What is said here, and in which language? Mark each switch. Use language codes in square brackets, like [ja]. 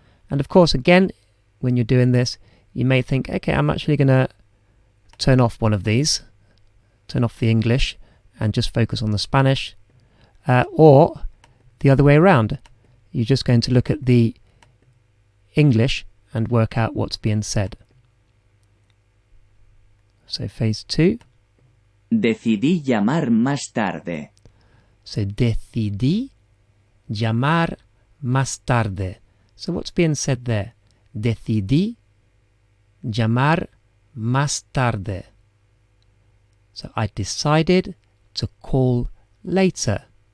[en] And of course, again, when you're doing this, you may think, okay, I'm actually going to turn off one of these, turn off the English and just focus on the Spanish, or the other way around. You're just going to look at the English and work out what's being said. So phase two. [es] Decidí llamar más tarde. [en] So [es] decidí llamar más tarde. [en] So what's being said there? [es] Decidí llamar más tarde. [en] So I decided to call later.